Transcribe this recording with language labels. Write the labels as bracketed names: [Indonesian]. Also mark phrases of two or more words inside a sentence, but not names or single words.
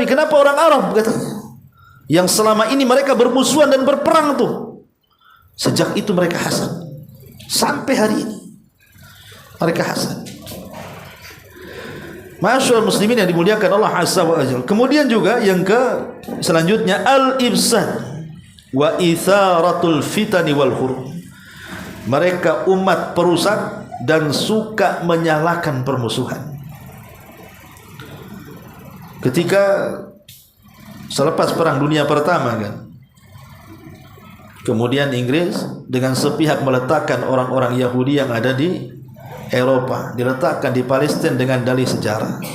[Indonesian] Kenapa orang Arab katanya? Yang selama ini mereka bermusuhan dan berperang tuh. Sejak itu mereka hasad. Sampai hari ini mereka hasad. [Arabic] معاشر المسلمين [Indonesian] yang dimuliakan [Arabic] الله عز وجل. [Indonesian] Kemudian juga yang selanjutnya [Arabic] الإفساد وإثارة الفتن والحروب. [Indonesian] Mereka umat perusak dan suka menyalakan permusuhan. Ketika selepas perang dunia pertama kan, kemudian Inggris dengan sepihak meletakkan orang-orang Yahudi yang ada di Eropa, diletakkan di Palestina dengan dalih sejarah.